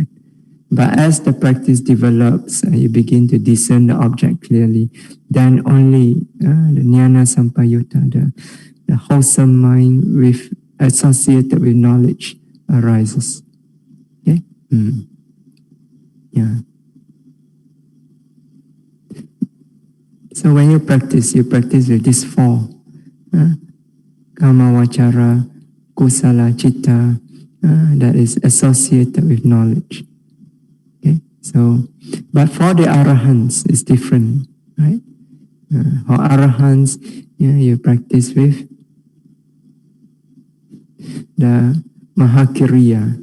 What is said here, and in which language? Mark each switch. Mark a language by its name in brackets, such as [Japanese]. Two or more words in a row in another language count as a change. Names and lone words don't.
[English] But as the practice develops, you begin to discern the object clearly, then only the [Pali] jnana sampayutta, [English] the wholesome mind associated with knowledge arises. Okay? Yeah. So when you practice with these 4. [Pali] Kama vachara, kusala citta, [English] that is associated with knowledge. Okay? So, but for the arahants, it's different, right? For arahants, you practice with the mahakiriya.